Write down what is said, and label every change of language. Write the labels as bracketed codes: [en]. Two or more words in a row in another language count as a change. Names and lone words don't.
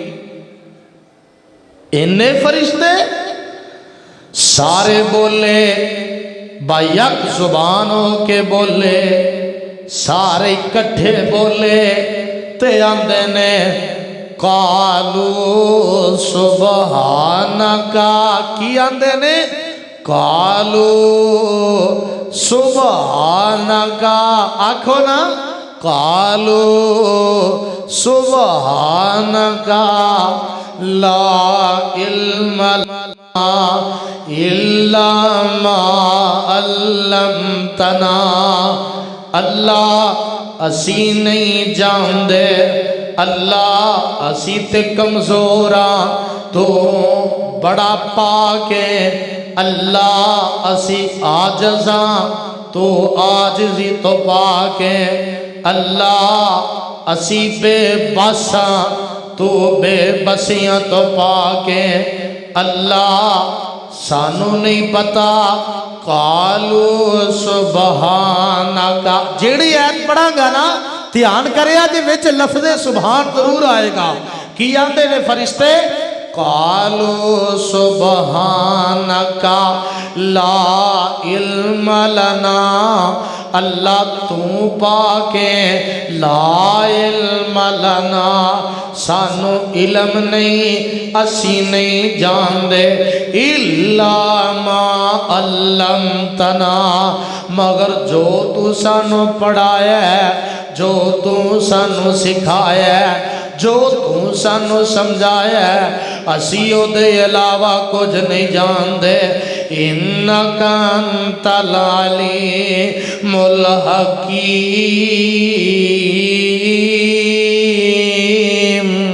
[pa] اِنے فرشتے سارے بولے بیک زبان ہو کے بولے، سارے اکٹھے بولے تے آندے نے [ar] قالوا سبحانك. [pa] کی آندے نے? [ar] قالوا سبحانك. [pa] آکھو نا [ar] قالوا سبحانك لا علم لنا إلا ما علمتنا. [pa] اللہ اسی نہیں جاندے، اللہ اسی تے کمزور ہاں، توں بڑا پاک ایں. اللہ اسی عاجز ہاں، توں عاجزی توں پاک ایں. اللہ اسی بے بس ہاں، توں بے بسیاں توں پاک ایں. اللہ سانوں نہیں پتا. [ar] قالوا سبحانك. [pa] جیہڑی آیت پڑھاں گا نا دھیان کریا جے وچ لفظِ سبحان ضرور آئے گا. کی آندے نے فرشتے? [ar] قالوا سبحانك لا علم لنا. [pa] اللہ توں پاک ایں, [ar] لا علم لنا [pa] سانوں علم نہیں، اسی نہیں جاندے. [ar] إلا ما علمتنا, [pa] مگر جو توں سانوں پڑھایا ہے، جو توں سانوں سکھایا ہے، جو توں سانوں سمجھایا ہے، اسی اوہدے علاوہ کچھ نہیں جاندے. [ar] إنك أنت العليم الحكيم.